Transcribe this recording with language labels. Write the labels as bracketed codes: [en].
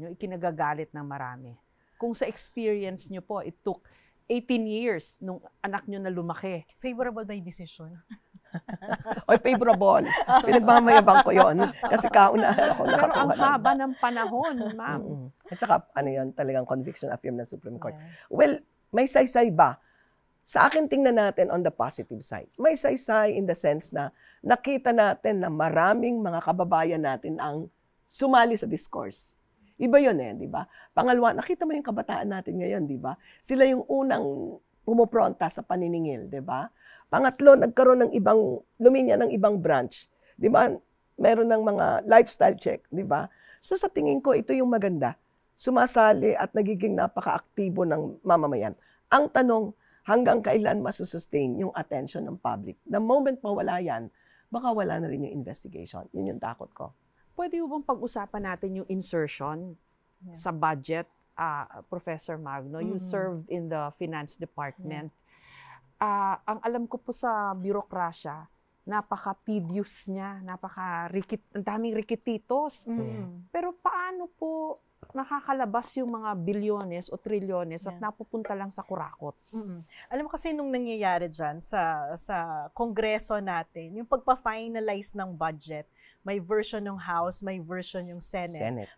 [tl] Yung ikinagagalit ng marami. Kung sa experience nyo po, [en] it took 18 years [tl] nung anak nyo na lumaki. [en] Favorable by decision. [tl] Oy, favorable. Pinagmamayabang ko yon kasi kaunahan ako nakakuha. Pero ang haba ng panahon, ma'am. At saka, talagang conviction affirm ng Supreme Court. [en] Yeah. Well, [tl] may saysay ba? Sa akin, tingnan natin [en] on the positive side. [tl] May saysay [en] in the sense [tl] na nakita natin na maraming mga kababayan natin ang sumali sa discourse. Iba yun di ba? Pangalawa, nakita mo yung kabataan natin ngayon, di ba? Sila yung unang pumupronta sa paniningil, di ba? Pangatlo, nagkaroon ng luminya ng ibang branch. Di ba? Meron ng mga lifestyle check, di ba? So sa tingin ko, ito yung maganda. Sumasali at nagiging napaka-aktibo ng mamamayan. Ang tanong, hanggang kailan masusustain yung attention ng public? [en] The moment [tl] mawala yan, baka wala na rin yung investigation. Yun yung takot ko. Pwede bang pag-usapan natin yung insertion sa budget, Professor Magno? [en] You served in the finance department. [tl] Ang alam ko po sa birokrasya, napaka-tedious niya, ang daming rikititos. Pero paano po nakakalabas yung mga bilyones o trilyones at napupunta lang sa kurakot? Alam mo kasi nung nangyayari dyan sa kongreso natin, yung pagpa-finalize ng budget, may version ng House, may version yung Senate.